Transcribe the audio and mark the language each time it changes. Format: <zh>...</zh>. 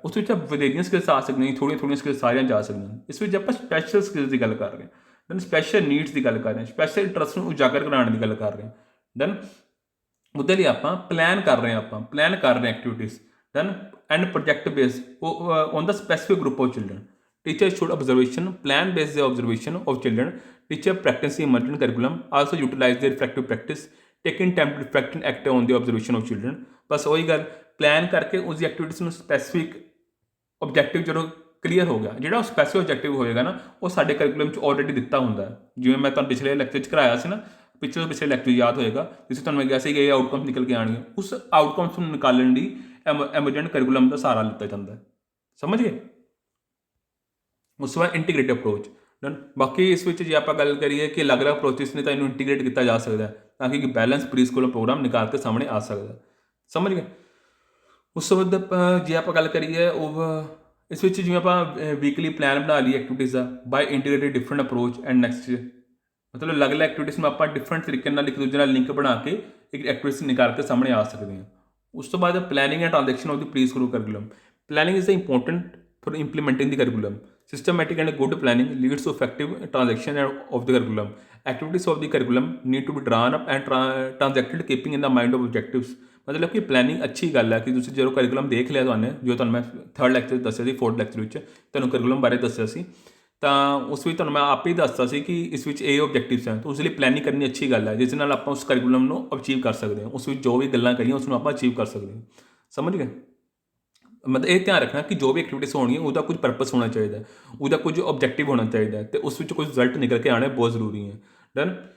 <pa>ਉਸ ਵਿੱਚ ਵਧੇਰੀਆਂ ਸਕਿੱਲਸ ਆ ਸਕਦੀਆਂ, ਥੋੜ੍ਹੀਆਂ ਸਕਿੱਲਸ ਸਾਰੀਆਂ ਜਾ ਸਕਦੀਆਂ। ਇਸ ਵਿੱਚ ਆਪਾਂ ਸਪੈਸ਼ਲ ਸਕਿੱਲਸ ਦੀ ਗੱਲ ਕਰ ਰਹੇ ਹਾਂ। ਦੈਨ ਸਪੈਸ਼ਲ ਨੀਡਸ ਦੀ ਗੱਲ ਕਰ ਰਹੇ ਹਾਂ, ਸਪੈਸ਼ਲ ਇੰਟਰਸਟ ਨੂੰ ਉਜਾਗਰ ਕਰਾਉਣ ਦੀ ਗੱਲ ਕਰ ਰਹੇ ਹਾਂ। ਦੈਨ ਉਹਦੇ ਲਈ ਆਪਾਂ ਪਲਾਨ ਕਰ ਰਹੇ ਹਾਂ activities.</pa> <en>Then and project base on the specific group of children. Teacher should observation plan based the observation of children. Teacher practice emergent curriculum also utilize their reflective practice taking time to reflect and act on the observation of children।</en> <pa>ਬਸ ਉਹੀ ਗੱਲ plan ਕਰਕੇ ਉਸ ਦੀ activities ਨੂੰ specific objective ਜਦੋਂ clear ਹੋ ਗਿਆ, ਜਿਹੜਾ ਉਹ ਸਪੈਸੀਫਿਕ ਆਬਜੈਕਟਿਵ ਹੋਏਗਾ ਨਾ ਉਹ ਸਾਡੇ ਕਰਿਕੂਲਮ 'ਚ ਆਲਰੇਡੀ ਦਿੱਤਾ ਹੁੰਦਾ ਹੈ। ਜਿਵੇਂ ਮੈਂ ਤੁਹਾਨੂੰ ਪਿਛਲੇ ਲੈਕਚਰ 'ਚ ਕਰਾਇਆ ਸੀ ਨਾ, ਪਿਛਲੇ ਲੈਕਚਰ ਯਾਦ ਹੋਏਗਾ ਜਿਸ ਤੁਹਾਨੂੰ ਮੈਂ ਕਿਹਾ ਸੀ ਕਿ ਇਹ ਆਊਟਕਮਸ ਨਿਕਲ ਕੇ ਆਉਣਗੇ। ਉਸ ਆਊਟਕਮਸ ਨੂੰ ਨਿਕਾਲਣ ਲਈ ਐਮਰਜੈਂਟ ਕਰਿਕੂਲਮ ਦਾ ਸਹਾਰਾ ਲਿੱਤਾ ਜਾਂਦਾ ਹੈ। ਸਮਝ ਗਏ? ਉਸ ਤੋਂ ਬਾਅਦ ਇੰਟੀਗ੍ਰੇਟਿਵ ਅਪਰੋਚ। ਡਨ। ਬਾਕੀ ਇਸ ਵਿੱਚ ਜੇ ਆਪਾਂ ਗੱਲ ਕਰੀਏ ਕਿ ਅਲੱਗ-ਅਲੱਗ ਅਪਰੋਚਿਸ ਨੇ ਤਾਂ ਇਹਨੂੰ ਇੰਟੀਗ੍ਰੇਟ ਕੀਤਾ ਜਾ ਸਕਦਾ ਤਾਂ ਕਿ ਬੈਲੈਂਸ ਪ੍ਰੀ ਸਕੂਲ ਪ੍ਰੋਗਰਾਮ ਨਿਕਾਲ ਕੇ ਸਾਹਮਣੇ ਆ ਸਕਦਾ। ਸਮਝ ਗਏ? ਉਸ ਤੋਂ ਬਾਅਦ ਜੇ ਆਪਾਂ ਗੱਲ ਕਰੀਏ ਇਸ ਵਿੱਚ ਜਿਵੇਂ ਆਪਾਂ ਵੀਕਲੀ ਪਲਾਨ ਬਣਾ ਲਈ activities ਦਾ by integrated different approach and next, ਮਤਲਬ ਅਲੱਗ-ਅਲੱਗ ਐਕਟੀਵਿਟੀਜ਼ ਨੂੰ ਆਪਾਂ ਡਿਫਰੈਂਟ ਤਰੀਕੇ ਨਾਲ ਇੱਕ ਦੂਜੇ ਨਾਲ ਲਿੰਕ ਬਣਾ ਕੇ ਇੱਕ ਐਕਟੀਵਿਟੀਜ਼ ਨਿਕਾਲ ਕੇ ਸਾਹਮਣੇ ਆ ਸਕਦੇ ਹਾਂ। ਉਸ ਤੋਂ ਬਾਅਦ</pa> <en>Planning and transaction of the pre school curriculum. Planning is the important for implementing the curriculum. Systematic and good planning leads to effective transaction of the curriculum. Activities of the curriculum need to be drawn up and transacted keeping in the mind of objectives।</en> <pa>ਮਤਲਬ ਕਿ planning ਅੱਛੀ ਗੱਲ ਹੈ ਕਿ ਤੁਸੀਂ ਜਦੋਂ curriculum ਦੇਖ ਲਿਆ ਤੁਹਾਨੂੰ ਮੈਂ ਥਰਡ ਲੈਕਚਰ ਦੱਸਿਆ ਸੀ, ਫੋਰਥ ਲੈਕਚਰ ਵਿੱਚ ਤੁਹਾਨੂੰ ਕਰਿਕੂਲਮ ਬਾਰੇ ਦੱਸਿਆ ਸੀ, ਤਾਂ ਉਸ ਵਿੱਚ ਤੁਹਾਨੂੰ ਮੈਂ ਆਪੇ ਹੀ ਦੱਸਤਾ ਸੀ ਕਿ ਇਸ ਵਿੱਚ ਇਹ ਆਬਜੈਕਟਿਵਸ ਹਨ। ਤਾਂ ਉਸ ਲਈ ਪਲੈਨਿੰਗ ਕਰਨੀ ਅੱਛੀ ਗੱਲ ਹੈ ਜਿਸ ਨਾਲ ਆਪਾਂ ਉਸ ਕਰਿਕੂਲਮ ਨੂੰ ਅਚੀਵ ਕਰ ਸਕਦੇ ਹਾਂ। ਉਸ ਵਿੱਚ ਜੋ ਵੀ ਗੱਲਾਂ ਕਰੀਆਂ ਉਸ ਨੂੰ ਆਪਾਂ ਅਚੀਵ ਕਰ ਸਕਦੇ ਹਾਂ। ਸਮਝ ਗਏ? ਮਤਲਬ ਇਹ ਧਿਆਨ ਰੱਖਣਾ ਕਿ ਜੋ ਵੀ ਐਕਟੀਵਿਟੀਜ਼ ਹੋਣਗੀਆਂ ਉਹਦਾ ਕੁਝ ਪਰਪਸ ਹੋਣਾ ਚਾਹੀਦਾ, ਉਹਦਾ ਕੁਝ ਆਬਜੈਕਟਿਵ ਹੋਣਾ ਚਾਹੀਦਾ ਅਤੇ ਉਸ ਵਿੱਚ ਕੁਝ ਰਿਜ਼ਲਟ ਨਿਕਲ ਕੇ ਆਉਣੇ ਬਹੁਤ ਜ਼ਰੂਰੀ ਹੈ। ਡਨ।</pa>